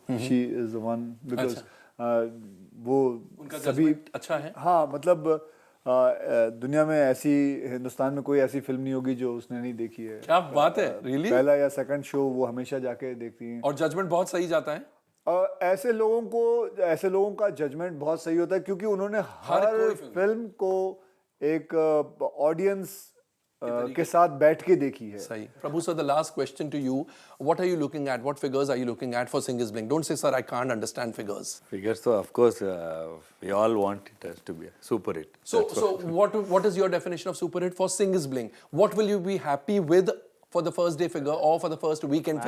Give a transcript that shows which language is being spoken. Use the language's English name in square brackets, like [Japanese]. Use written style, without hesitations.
[English] She is the one, because वो [Hindi] उनका सभी judgment अच्छा है? हाँ, मतलब दुनिया में ऐसी, हिंदुस्तान में कोई ऐसी फिल्म नहीं होगी जो उसने नहीं देखी है. क्या बात है, रियली? पहला या सेकंड शो वो हमेशा जाके देखती हैं. और जजमेंट बहुत सही जाता है. ऐसे लोगों का जजमेंट बहुत सही होता है क्योंकि उन्होंने हर कोई फिल्म को एक ऑडियंस के साथ बैठ के देखी है. सही. [English] Prabhu sir, the last question to you, what are you looking at, what figures are you looking at for Sing is Blink? Don't say sir I can't understand figures. Figures, so of course, we all want it as to be a super hit. So what is your definition of super hit for Sing is Blink? What will you be happy with for the first day figure or for the first weekend